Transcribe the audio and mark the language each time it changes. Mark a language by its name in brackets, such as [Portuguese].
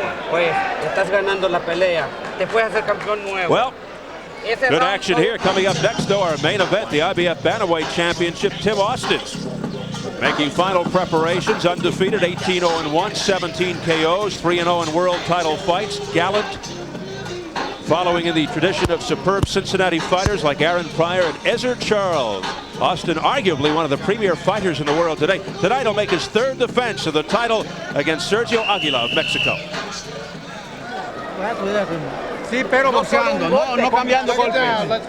[Spanish] Pues, estás ganando la pelea. Te puedes hacer campeón nuevo. [English] Well, good action here. Coming up next, though, our main event, the IBF Bantamweight Championship. Tim Austin making final preparations, undefeated, 18-0-1, 17 KOs, 3-0 in world title fights. Gallant, following in the tradition of superb Cincinnati fighters like Aaron Pryor and Ezer Charles. Austin, arguably one of the premier fighters in the world today. Tonight he'll make his third defense of the title against Sergio Aguila of Mexico. [Spanish] Sí, pero boxeando, no cambiando golpes.